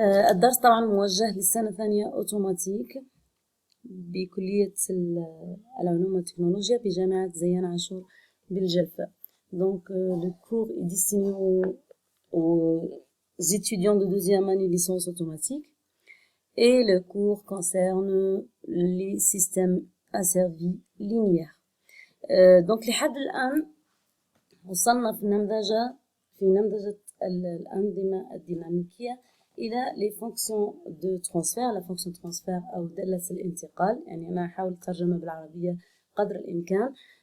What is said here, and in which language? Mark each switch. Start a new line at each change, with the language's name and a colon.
Arabic: الدرس طبعا موجه للسنة الثانية أوتوماتيك بكلية العلوم والتكنولوجيا بجامعة زيان عاشور بالجلفة.
French: Le cours est destiné aux étudiants de deuxième année licence automatique et le cours concerne les systèmes asservis linéaires.
Arabic: Donc لحد الآن وصلنا في نمذجة الأنظمة الديناميكية إلى
French: les fonctions de transfert. la fonction transfert
Arabic: أو دالة الانتقال، يعني أنا أحاول الترجمة بالعربية قدر الإمكان.